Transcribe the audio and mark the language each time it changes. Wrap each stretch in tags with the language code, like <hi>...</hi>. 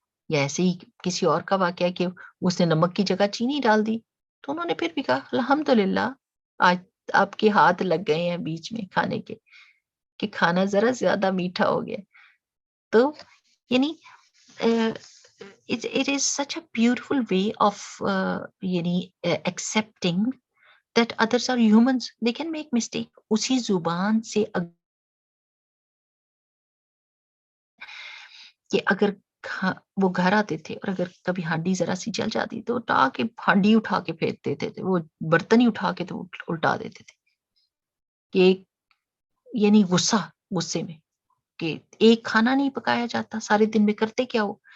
<ur>یا ایسے ہی کسی اور کا واقعہ کہ اس نے نمک کی جگہ چینی ڈال دی تو انہوں نے پھر بھی کہا الحمدللہ آج آپ کے ہاتھ لگ گئے ہیں بیچ میں کھانے کے کہ کھانا ذرا زیادہ میٹھا ہو گیا. تو یعنی</ur> <en>it is such a beautiful way of</en> <ur>یعنی</ur> <en>accepting that others are humans, they can make mistake.</en> <ur>اسی زبان سے کہ اگر وہ گھر آتے تھے اور اگر کبھی ہانڈی ذرا سی جل جاتی تو ہانڈی اٹھا کے پھینک دیتے تھے، وہ برتن ہی اٹھا کے تو الٹا دیتے تھے کہ یعنی غصے میں کہ ایک کھانا نہیں پکایا جاتا، سارے دن میں کرتے کیا ہو.</ur>